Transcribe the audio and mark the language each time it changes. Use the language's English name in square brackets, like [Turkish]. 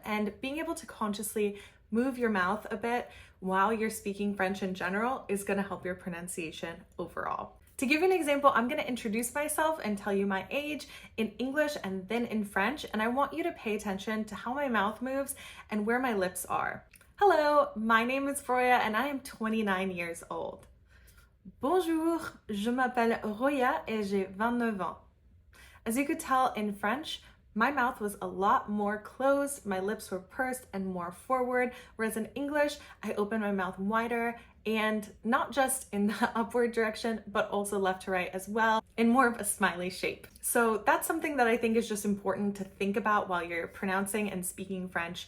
[English] And being able to consciously move your mouth a bit while you're speaking French in general is going to help your pronunciation overall. To give you an example, I'm going to introduce myself and tell you my age in English and then in French, and I want you to pay attention to how my mouth moves and where my lips are. Hello, my name is Roya and I am 29 years old. [French] Bonjour, je m'appelle Roya et j'ai 29 ans. [English] As you could tell in French, my mouth was a lot more closed, my lips were pursed and more forward, whereas in English, I opened my mouth wider and not just in the upward direction, but also left to right as well, in more of a smiley shape. So that's something that I think is just important to think about while you're pronouncing and speaking French.